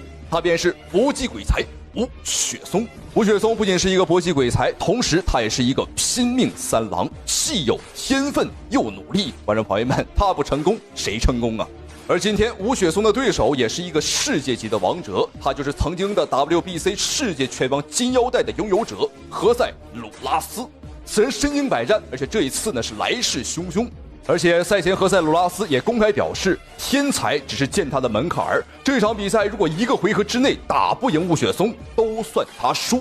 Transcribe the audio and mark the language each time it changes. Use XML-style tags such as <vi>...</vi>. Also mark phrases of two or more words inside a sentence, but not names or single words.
<zh>他便是搏擊鬼才吳雪松。吳雪松不僅是一個搏擊鬼才，同時他也是一個拼命三郎，既有天分又努力。觀眾朋友們，他不成功誰成功啊？而今天吳雪松的對手也是一個世界級的王者，他就是曾經的 WBC 世界拳王金腰帶的擁有者何塞·魯拉斯。此人身經百戰，而且這一次呢是來勢洶洶。而且賽前何塞·魯拉斯也公開表示，天才只是踐他的門檻兒。這場比賽如果一個回合之內打不贏吳雪松，都算他輸。</zh>